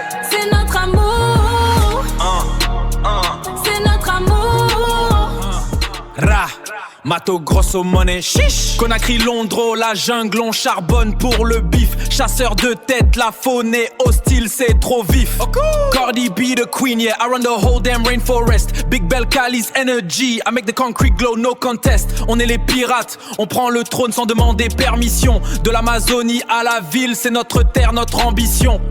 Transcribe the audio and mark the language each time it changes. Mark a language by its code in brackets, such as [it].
[fr] C'est notre amour. C'est notre amour. Ra, Mato grosso money, chiche. Conakry, Londres, la jungle, on charbonne pour le bif. Chasseur de tête, la faune est hostile, c'est trop vif. [en] Cardi B, the queen, yeah, I run the whole damn rainforest. Big Bell, Cali's energy, I make the concrete glow, no contest. [fr] On est les pirates, on prend le trône sans demander permission. De l'Amazonie à la ville, c'est notre terre, notre ambition.